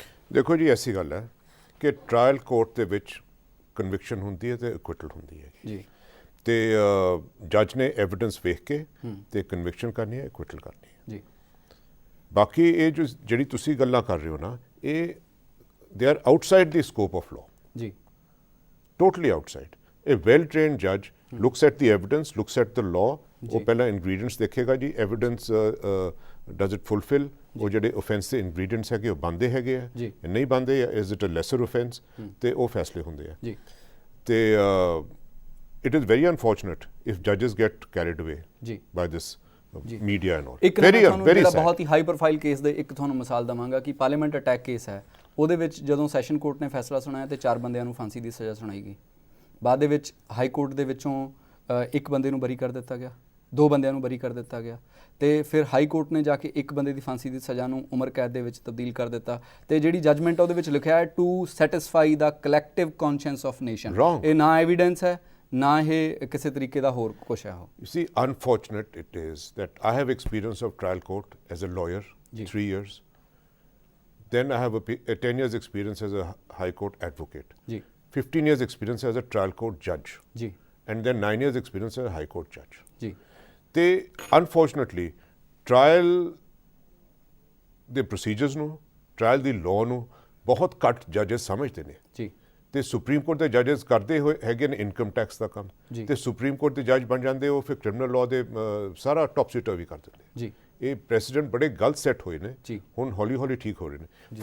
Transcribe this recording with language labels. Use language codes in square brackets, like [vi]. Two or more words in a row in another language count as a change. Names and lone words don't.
[pa] ਦੇਖੋ ਜੀ, ਐਸੀ ਗੱਲ ਹੈ ਕਿ ਟਰਾਇਲ ਕੋਰਟ ਦੇ ਵਿੱਚ ਕਨਵਿਕਸ਼ਨ ਹੁੰਦੀ ਹੈ ਤੇ ਐਕੁਇਟਲ ਹੁੰਦੀ ਹੈ ਜੀ, ਤੇ ਜੱਜ ਨੇ ਐਵੀਡੈਂਸ ਵੇਖ ਕੇ ਤੇ ਕਨਵਿਕਸ਼ਨ ਕਰਨੀ ਹੈ, ਐਕੁਇਟਲ ਕਰਨੀ ਹੈ ਜੀ। ਬਾਕੀ ਇਹ ਜਿਹੜੀ ਤੁਸੀਂ ਗੱਲਾਂ ਕਰ ਰਹੇ ਹੋ ਨਾ, ਇਹ [en] they are outside the scope of law [pa] ਜੀ, [en] totally outside. A well-trained judge looks at the evidence, looks at the law. [pa] ਉਹ ਪਹਿਲਾਂ ingredients ਦੇਖੇਗਾ ਜੀ, [en] evidence does it fulfill, [pa] ਉਹ ਜਿਹੜੇ offense ਦੇ ingredients ਹੈਗੇ ਉਹ ਬਣਦੇ ਹੈਗੇ ਆ, ਨਹੀਂ ਬਣਦੇ, [en] is it a lesser offense, [pa] ਤੇ ਉਹ ਫੈਸਲੇ ਹੁੰਦੇ ਆ ਜੀ। [en] ਤੇ it is very unfortunate if judges get carried away by this media and all. [pa] ਇੱਕ ਜਿਹੜਾ ਬਹੁਤ ਹੀ [en] high profile [pa] ਕੇਸ ਦੇ ਇੱਕ ਤੁਹਾਨੂੰ ਮਿਸਾਲ ਦਵਾਂਗਾ ਕਿ [en] parliament attack case [pa] ਹੈ, ਉਹਦੇ ਵਿੱਚ ਜਦੋਂ [en] sessions court [pa] ਨੇ ਫੈਸਲਾ ਸੁਣਾਇਆ ਤੇ 4 ਬੰਦਿਆਂ ਨੂੰ ਫਾਂਸੀ ਦੀ ਸਜ਼ਾ ਸੁਣਾਈ ਗਈ। ਬਾਅਦ ਦੇ ਵਿੱਚ [en] high court [pa] ਦੇ ਵਿੱਚੋਂ ਇੱਕ ਬੰਦੇ ਨੂੰ ਬਰੀ ਕਰ ਦਿੱਤਾ ਗਿਆ, 2 ਬੰਦਿਆਂ ਨੂੰ ਬਰੀ ਕਰ ਦਿੱਤਾ ਗਿਆ, ਤੇ ਫਿਰ [en] high court [pa] ਨੇ ਜਾ ਕੇ ਇੱਕ ਬੰਦੇ ਦੀ ਫਾਂਸੀ ਦੀ ਸਜ਼ਾ ਨੂੰ ਉਮਰ ਕੈਦ ਦੇ ਵਿੱਚ ਤਬਦੀਲ ਕਰ ਦਿੱਤਾ, ਤੇ ਜਿਹੜੀ ਜਜਮੈਂਟ ਉਹਦੇ ਵਿੱਚ ਲਿਖਿਆ ਹੈ [en] to satisfy the collective conscience of nation. [pa] ਇਹ ਨਾ ਐਵੀਡੈਂਸ ਹੈ ਨਾ ਇਹ ਕਿਸੇ ਤਰੀਕੇ ਦਾ ਹੋਰ ਕੁਛ ਹੈ। ਉਹ [en] You see, unfortunate it is that I have experience of trial court as a lawyer, 3 years. Then I have a 10 years experience as a high court advocate. 15 years experience as a trial court judge. And then 9 years experience as a high court judge. [pa] ਤੇ unfortunately [en] trial ਦੇ procedures [pa] ਨੂੰ, trial ਦੀ law ਨੂੰ ਬਹੁਤ ਘੱਟ judges ਸਮਝਦੇ ਨੇ। ਤੇ [en] Supreme Court judges [pa] ਕਰਦੇ ਹੋਏ ਹੈਗੇ ਨੇ [en] income tax [pa] ਦਾ ਕੰਮ, ਤੇ [en] Supreme Court [pa] ਦੇ ਜੱਜ ਬਣ ਜਾਂਦੇ ਉਹ ਫਿਰ [en] criminal law [pa] ਦੇ ਸਾਰਾ [en] topsy-turvy [pa] ਵੀ ਕਰ ਦਿੰਦੇ। ਇਹ ਪ੍ਰੈਸੀਡੈਂਟ ਬੜੇ ਗਲਤ ਸੈੱਟ ਹੋਏ ਨੇ, ਹੁਣ ਹੌਲੀ ਹੌਲੀ ਠੀਕ ਹੋ ਰਹੇ ਨੇ।